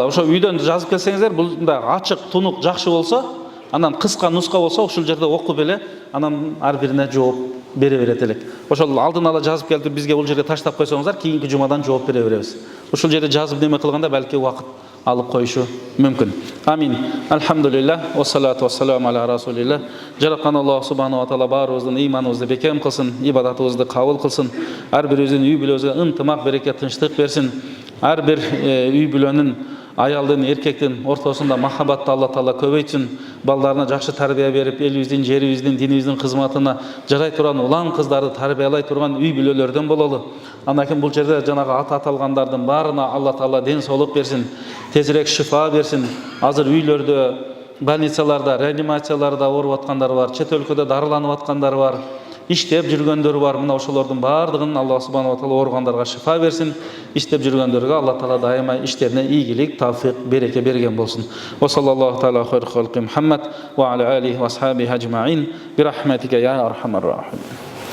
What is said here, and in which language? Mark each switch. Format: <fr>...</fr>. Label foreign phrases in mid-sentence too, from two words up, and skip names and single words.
<ky>Ошо үйдөн жазып келсеңиздер, бул мындай ачык, тунук, жакшы болсо, анан кыска нуска болсо ошол жерде окуп эле, анан ар бирине жооп бере берет элек. Ошол алдын ала жазып келип бизге бул жерде таштап койсоңуздар, кийинки жумадан жооп бере беребиз. Ошол жерде жазып неме кылганда балки убакыт алып коюшу мүмкүн. Амин.</ky> <ar>الحمد لله والصلاة والسلام على رسول الله.</ar> <ky>Жараткан Аллах</ky> <ar>سبحانه وتعالى</ar> <ky>баарыбыздын ыйманыбызды бекем кылсын, ибадатыбызды кабыл кылсын. Ар бирибиздин үй бүлөбүзгө ынтымак, береке, тынчтык берсин. Ар бир үй бүлөнүн аялдын, эркектин ортосунда махабатты Алла Таала көбөйтсүн. Балдарына жакшы тарбия берип, элибиздин, жерибиздин, динибиздин кызматына жарай турган улан кыздарды тарбиялай турган үй бүлөлөрдөн бололу. Андан кийин бул жерде жанагы аты аталгандардын баарына Алла Таала ден соолук берсин, тезирээк шифа берсин. Азыр үйлөрдө, больницаларда, реанимацияларда ооруп аткандар бар, чет өлкөдө дарыланып аткандар бар, иштеп жүргөндөр бар. Мына ошолордун баардыгын Алла</ky> <ar>سبحانه وتعالى</ar> <ky>ооругандарга шифа берсин. Иштеп жүргөндөргө Алла Таала дайыма иштерине ийгилик, тавфик, береке берген болсун.</ky> <ar>وصلى الله تعالى على خير خلقه محمد وعلى آله وأصحابه أجمعين برحمتك يا أرحم الراحمين.</ar>